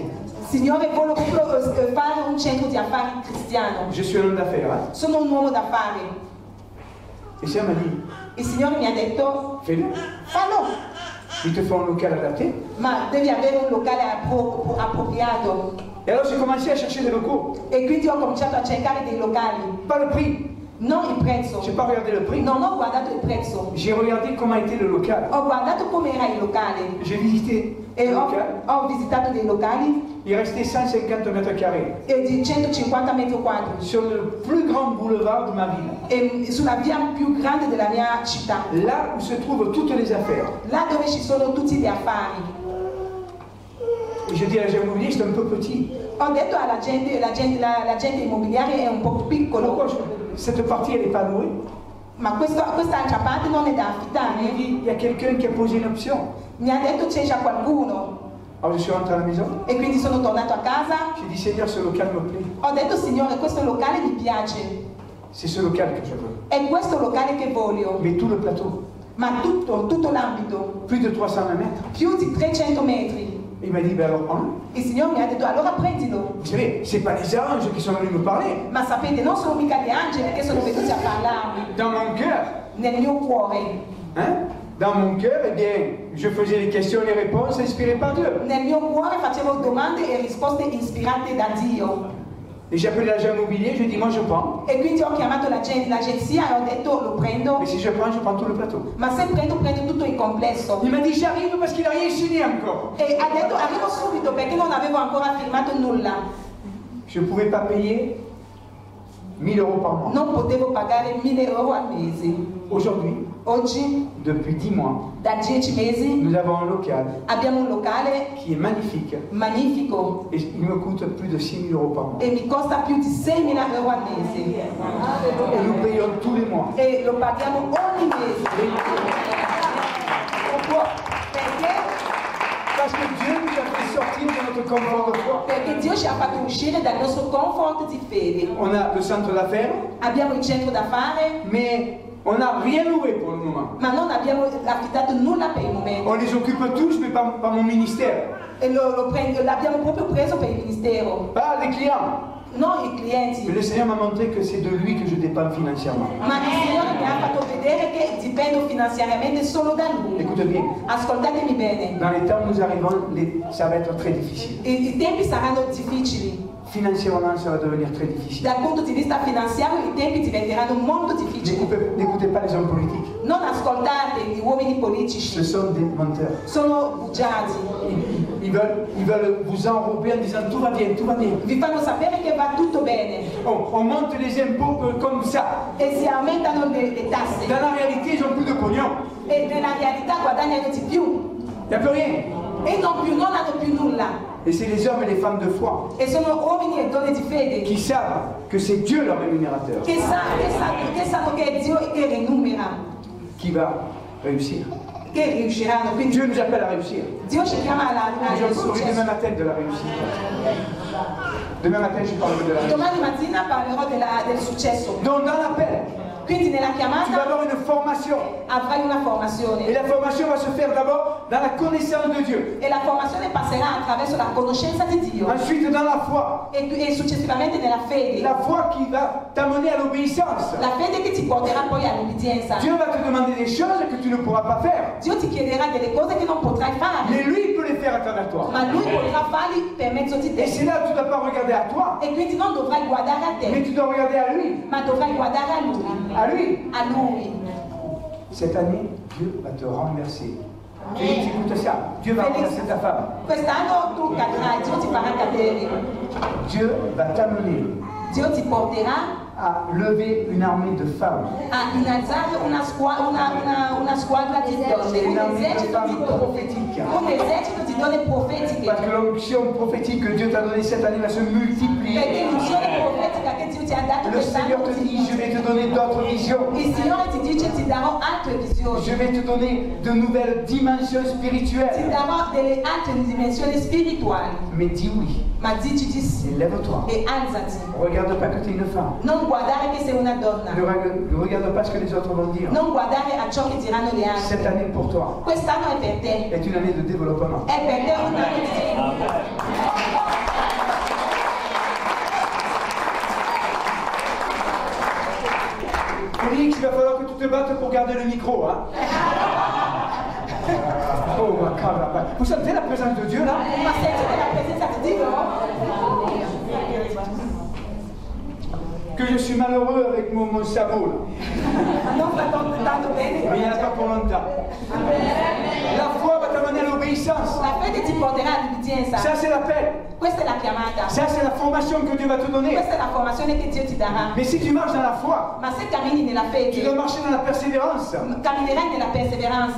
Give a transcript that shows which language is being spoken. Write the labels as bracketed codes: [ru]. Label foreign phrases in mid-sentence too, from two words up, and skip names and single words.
[it] Signore, voglio proprio fare un centro di affari cristiano. [fr] Je suis un homme d'affaires. Hein? [it] Sono un uomo d'affari. [fr] Et Dieu m'a dit, [it] Il Signore mi ha detto, [fr] fais-le. [it] fallo, [fr] Il te faut un local adapté. [it] ma devi avere un locale appropriato. [fr] Et alors, j'ai commencé à chercher des locaux. [it] E quindi ho cominciato a cercare dei locali. [fr] Pas le prix. [it] Non il prezzo. [fr] Je n'ai pas regardé le prix. [it] Non ho guardato il prezzo. [fr] J'ai regardé comment était le local. [it] Ho guardato come era il locale. [fr] J'ai visité [it] E [fr] le local. [it] ho visitato dei locali [fr] Il restait 150 mètres carrés. [it] di 150 metri quadri. [fr] Sur le plus grand boulevard de ma ville. [it] E sulla via più grande della mia città. [fr] Là où se trouvent toutes les affaires. [it] Là dove ci sono tutti gli affari. [fr] Et je dis à l'agent immobilier, c'est un peu petit. [it] Ho detto alla gente, l'agente immobiliare è un po' piccolo, [fr] Pourquoi cette partie, elle n'est pas louée? [it] ma quest'altra parte non è da [fr] Il [it] affittare. [fr] dit, il y a quelqu'un qui a posé une option. [it] Mi ha detto c'è già qualcuno. [fr] Alors je suis rentré à la maison. [it] E quindi sono tornato a casa. [fr] J'ai dit, Seigneur, ce local me plaît. [it] Ho detto, Signore, questo locale mi piace. [fr] C'est ce local que je veux. [it] È questo locale che voglio. [fr] Mais tout le plateau, [it] Ma tutto l'ambito, [fr] plus de 320 mètres. [it] più di 300 metri. [fr] Il m'a dit, ben alors prends-le. [it] Il Signore mi ha detto, allora prendilo. [fr] Vous savez, c'est pas les anges qui sont venus me parler. [it] Ma sapete, non sono mica gli angeli che sono venuti a parlarmi [fr] Dans mon cœur, [it] nel mio cuore. [fr] hein, dans mon cœur, eh bien, je faisais les questions et les réponses inspirées par Dieu. [it] Nel mio cuore facevo domande e risposte ispirate da Dio. [fr] Et j'ai appelé l'agent immobilier, je lui ai dit, moi je prends. [it] E quindi ho chiamato l'agenzia e ho detto lo prendo, [fr] Mais si je prends tout le plateau. [it] ma se prendo tutto il complesso. [fr] Il m'a dit, j'arrive parce qu'il n'a rien signé encore. [it] E ha detto arrivo subito perché non avevo ancora firmato nulla. [fr] Je ne pouvais pas payer 1000 € par mois. [it] Non potevo pagare 1.000 euro al mese. [fr] Aujourd'hui, [it] Oggi, [fr] depuis 10 mois, [it] da 10 mesi, [fr] nous avons un local [it] abbiamo un locale [fr] qui est magnifique [it] magnifico [fr] et il me coûte plus de 6 000 € par mois. [it] e mi costa più di 6.000 euro al mese. [fr] Et nous payons tous les mois. [it] E lo paghiamo ogni mese. [fr] Pourquoi? [it] Perché? [fr] Parce que Dieu nous a fait sortir de notre confort de foi. [it] Perché Dio ci ha fatto uscire dal nostro comfort di fede. [fr] On a le centre d'affaires, [it] Abbiamo il centro da fare, [fr] mais on n'a rien loué pour le moment. [it] ma non abbiamo affidato nulla per il momento. [fr] On les occupe tous, mais pas mon ministère. [it] E l'abbiamo proprio preso per il ministero, [fr] Pas les clients. [it] non i [fr] Mais [it] clienti. [fr] le Seigneur m'a montré que c'est de lui que je dépends financièrement. [it] Ma il Signore mi ha fatto vedere che dipendo finanziariamente solo da Lui. [fr] Écoute bien, [it] Ascoltatemi bene, [fr] dans les temps où nous arrivons, ça va être très difficile. [it] i tempi saranno difficili. [fr] Financièrement, ça va devenir très difficile. [it] Dal punto di vista finanziario i tempi diventeranno molto difficili. [fr] N'écoutez pas les hommes politiques. [it] Non ascoltate gli uomini [fr] Ce [it] politici, [fr] sont des menteurs. [it] sono bugiardi. [fr] Ils veulent vous enrober en disant tout va bien, tout va bien. [it] Vi fanno sapere che va tutto bene [fr] On monte les impôts comme ça. [it] e si aumentano le tasse [fr] Dans la réalité, ils n'ont plus de pognon. [it] e nella realtà guadagnano di più [fr] Il n'y a plus rien. [it] e non hanno più nulla. [fr] Et c'est les hommes et les femmes de foi [it] E sono uomini e donne di fede [fr] qui savent que c'est Dieu leur rémunérateur [it] che sanno che è Dio che renumera, [fr] qui va réussir. [it] che riusciranno. Quindi [fr] Dieu nous appelle à réussir. [it] Dio ci chiama al [fr] Je parlerai demain [it] successo. [fr] matin de la réussite. Demain matin, je parlerai de la réussite. [it] Domani mattina parlerò del successo. [fr] Donc, dans l'appel, [it] Quindi nella [fr] tu vas [it] chiamata [fr] avoir une formation. [it] avrai una [fr] Et [it] formazione [fr] la formation va se faire d'abord dans la connaissance de Dieu. [it] e la formazione passerà attraverso la conoscenza di Dio [fr] Ensuite, dans la foi. [it] e successivamente nella fede. [fr] La foi qui va t'amener à l'obéissance. [it] La fede che ti porterà poi all'obbedienza. [fr] Dieu va te demander des choses que tu ne pourras pas faire. [it] Dio ti chiederà delle cose che non potrai fare, [fr] Mais lui, il peut les faire à travers toi. [it] ma Lui potrà farli per mezzo di [fr] Et c'est [it] te. [fr] là où tu ne dois pas regarder à toi, [it] E quindi non dovrai guardare a [fr] mais [it] te, [fr] tu dois regarder à lui. [it] ma dovrai guardare a Lui. [fr] À lui. [it] A Lui. [fr] Cette année, Dieu va te renverser. Félix, écoute ça. Dieu va renverser ta femme. [it] Quest'anno tu cadrai, Dio ti farà cadere. [fr] Dieu va t'amener [it] Dio ti porterà [fr] à lever une armée de femmes. [it] a innalzare una squadra di donne, [fr] Une [it] un [fr] armée de [it] esercito [fr] femmes prophétiques. [it] di donne profetiche. [fr] Parce que l'onction prophétique que Dieu t'a donnée cette année va se [it] Perché [fr] multiplier. [it] l'unzione profetica che Dio ti ha dato [fr] Le Seigneur [it] quest'anno [fr] te dit, je vais te donner d'autres visions. [it] il Signore ti dice ti darò altre visioni, [fr] Je vais te donner de nouvelles dimensions [it] ti [fr] spirituelles. [it] darò delle altre dimensioni spirituali, [fr] Mais dis oui. [it] ma dici di sì [fr] Et lève-toi. [it] e alzati. [fr] Regarde pas que tu es une femme. [it] Non guardare che sei una donna, [fr] Ne regarde pas ce que les autres vont dire. [it] non guardare a ciò che diranno gli [fr] Cette [it] altri. [fr] année pour toi [it] Quest'anno è per te, [fr] est une année de développement. [it] è per te un anno di sviluppo. [fr] Félix, il va falloir que tu te battes pour garder le micro. Hein? Oh, ma cabra. Vous sentez la présence de Dieu là? [it] Ma sentite la presenza di Dio? [fr] Que je suis malheureux avec mon sabot là. [it] Non sta tanto bene. [fr] Mais il n'y en a pas pour longtemps. La foi va t'amener à l'obéissance. [it] La fede ti porterà all'obbedienza. [fr] Ça, c'est l'appel. [it] Questa è la chiamata. [fr] Ça, c'est la formation que Dieu va te donner. [it] Questa è la formazione che Dio ti darà. [fr] Mais si tu marches dans la foi, [it] Ma se cammini nella [fr] tu dois [it] fede, [fr] marcher dans la persévérance. [it] camminerai nella perseveranza.